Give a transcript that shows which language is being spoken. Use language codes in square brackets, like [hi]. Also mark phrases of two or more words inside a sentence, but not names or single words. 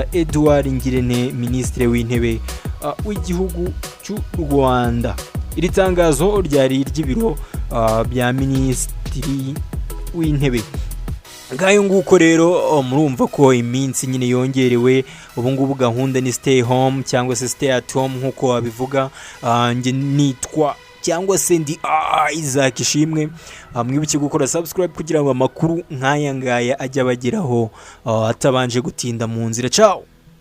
[rw] Edouard Ngirente, Minisitiri w'Intebe w'igihugu cy'u Rwanda. Iri tangazo ryari iry'ibiro bya Minisitiri w'Intebe. Ngayo nguko rero murumva ko iminsi nyine yongerewe. Ubu ngubu gahunda ni [en] stay home [rw] cyangwa se [en] stay at home [rw] nkuko wabivuga. Nge nitwa cyangwa se ndi Isaac Ishimwe. Mwibuke gukora subscribe kugira ngo amakuru nk'aya ngaya ajya bageraho atabanje gutinda mu nzira. Ciao.